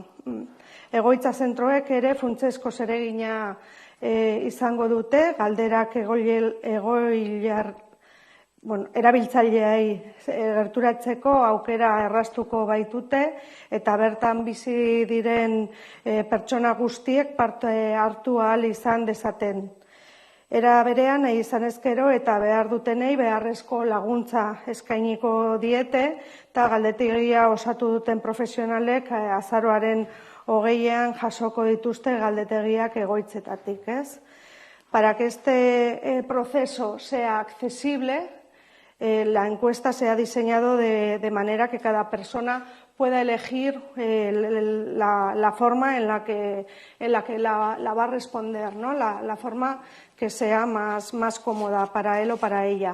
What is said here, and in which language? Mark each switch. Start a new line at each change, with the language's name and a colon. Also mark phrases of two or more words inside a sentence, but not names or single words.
Basque: Egoitza zentroek ere funtsezko zeregina izango dute, galderak erabiltzaileei gerturatzeko aukera erraztuko baitute eta bertan bizi diren pertsona guztiek parte hartu ahal izan dezaten. Era berean, nahi izan ezkero eta behar dutenei beharrezko laguntza eskainiko diete eta galdetegia osatu duten profesionalek azaroaren 20ean jasoko dituzte galdetegiak egoitzetatik, ez?
Spanish: Para que este proceso sea accesible, la encuesta se ha diseñado de manera que cada persona pueda elegir la forma en la que la va a responder, ¿no? La forma que sea más cómoda para él o para ella.